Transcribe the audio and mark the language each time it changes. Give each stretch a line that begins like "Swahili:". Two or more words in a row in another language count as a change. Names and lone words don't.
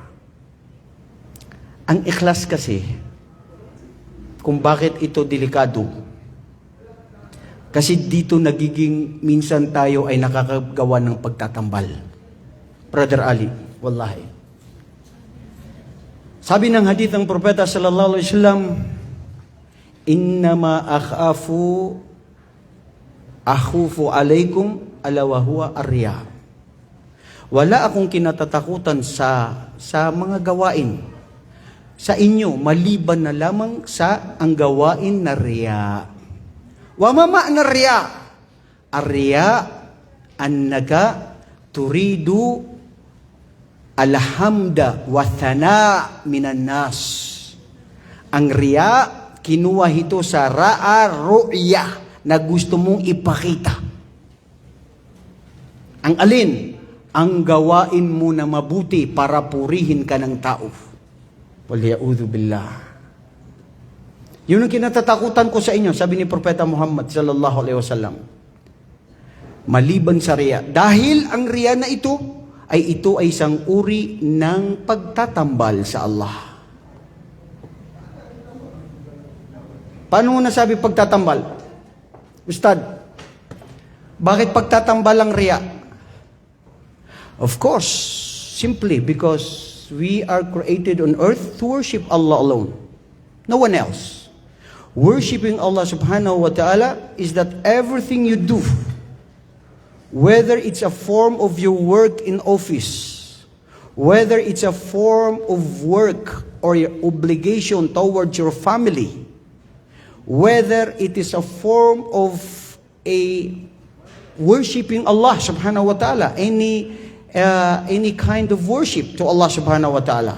Filipino: Ang ikhlas kasi, kung bakit ito delikado, kasi dito nagiging minsan tayo ay nakakagawa ng pagtatambal. Brother Ali, wallahi. Sabi ng hadith ng Propeta
Arabic: صلى الله عليه وسلم، إنما أخوف عليكم على وهو الرياء.
Filipino: Wala akong kinatatakutan sa mga gawain sa inyo maliban na lamang sa ang gawain na riya.
Arabic: وما معنى رياء? الرياء أنك تريد الحمد والثناء من الناس.
Filipino: Ang riya, kinuha ito sa
Arabic: رأى رؤيا
Filipino: na gusto mong ipakita. Ang alin? Ang gawain mo na mabuti para purihin ka ng tao.
Arabic: والعياذ بالله.
Filipino: Yun ang kinatatakutan ko sa inyo, sabi ni Propeta Muhammad
Arabic: صلى الله عليه وسلم.
Filipino: Maliban sa riya. Dahil ang riya na ito ay isang uri ng pagtatambal sa Allah. Paano mo nasabi pagtatambal? Ustad, bakit pagtatambal ang riya?
English: Of course, simply because we are created on earth to worship Allah alone. No one else. Worshipping Allah
Arabic: سبحانه وتعالى
English: is that everything you do, whether it's a form of your work in office, whether it's a form of work or your obligation towards your family, whether it is a form of a worshiping Allah
Arabic: سبحانه وتعالى,
English: any kind of worship to Allah
Arabic: سبحانه وتعالى.